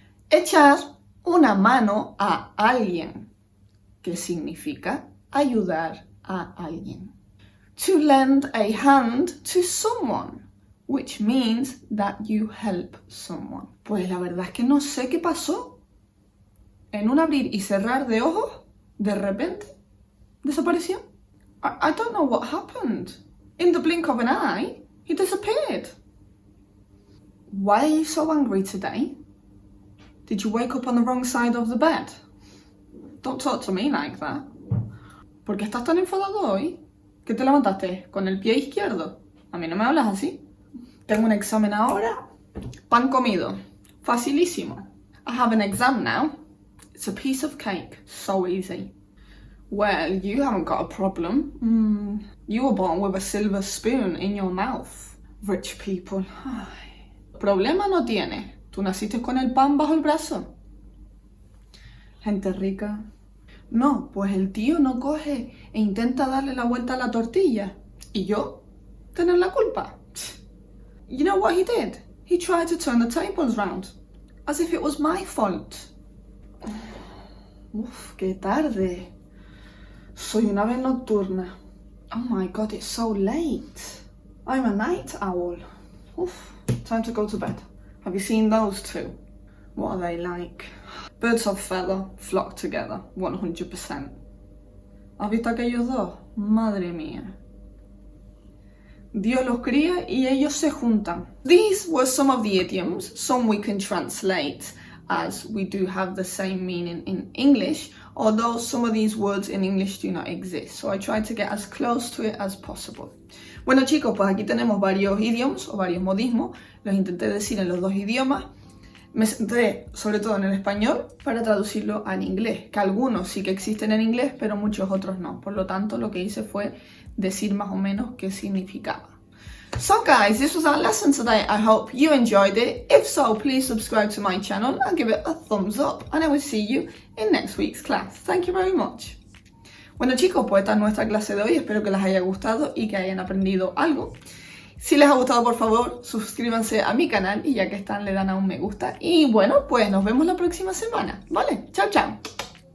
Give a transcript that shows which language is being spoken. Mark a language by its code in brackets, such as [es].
[es] Echar una mano a alguien, que significa ayudar a alguien. [en] To lend a hand to someone, which means that you help someone. [es] Pues la verdad es que no sé qué pasó. En un abrir y cerrar de ojos, de repente, desapareció. [en] I don't know what happened. In the blink of an eye, he disappeared. Why are you so angry today? Did you wake up on the wrong side of the bed? Don't talk to me like that. [es] ¿Por qué estás tan enfadado hoy? ¿Qué te levantaste? ¿Con el pie izquierdo? A mí no me hablas así. Tengo un examen ahora. Pan comido. Facilísimo. [en] I have an exam now. It's a piece of cake. So easy. Well, you haven't got a problem. You were born with a silver spoon in your mouth. Rich people. [es] Ay. Problema no tiene. Tú naciste con el pan bajo el brazo. Gente rica. No, pues el tío no coge e intenta darle la vuelta a la tortilla. ¿Y yo? ¿Tener la culpa? [en] You know what he did? He tried to turn the tables round. As if it was my fault. Uf, [es] qué tarde. Soy una ave nocturna. [en] Oh my god, it's so late. I'm a night owl. Uf, time to go to bed. Have you seen those two? What are they like? Birds of feather flock together, 100%. [es] ¿Has visto aquellos dos? Madre mía. Dios los cría y ellos se juntan. [en] These were some of the idioms. Some we can translate as we do have the same meaning in English, although some of these words in English do not exist. So I tried to get as close to it as possible. [es] Bueno chicos, pues aquí tenemos varios idioms o varios modismos. Los intenté decir en los dos idiomas. Me centré sobre todo en el español para traducirlo al inglés, que algunos sí que existen en inglés, pero muchos otros no. Por lo tanto, lo que hice fue decir más o menos qué significaba. [en] So guys, this was our lesson today. I hope you enjoyed it. If so, please subscribe to my channel and give it a thumbs up. And I will see you in next week's class. Thank you very much. [es] Bueno chicos, pues esta es nuestra clase de hoy. Espero que les haya gustado y que hayan aprendido algo. Si les ha gustado, por favor, suscríbanse a mi canal y ya que están, le dan a un me gusta. Y bueno, pues nos vemos la próxima semana. ¿Vale? Chao, chao.